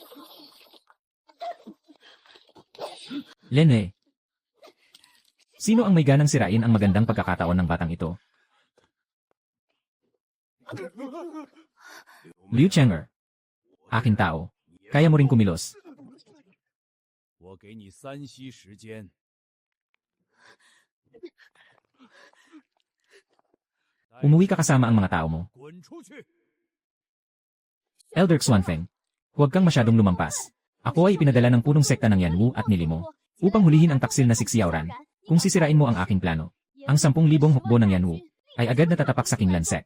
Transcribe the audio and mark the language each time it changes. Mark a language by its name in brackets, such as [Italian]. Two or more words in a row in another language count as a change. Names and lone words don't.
[Filipino] Lene. Sino ang may ganang sirain ang magandang pagkakataon ng batang ito? Liu Chang'er. Aking tao. Kaya mo ring kumilos. [Chinese] 我给你3息时间。 [Filipino] Umuwi ka kasama ang mga tao mo. Elder Xuanfeng, huwag kang masyadong lumampas. Ako ay pinadala ng punong sekta ng Yanwu at Nilimo upang hulihin ang taksil na si Xiaoran. Kung sisirain mo ang aking plano, ang 10,000 hukbo ng Yanwu ay agad na tatapak sa Qinglan Sect.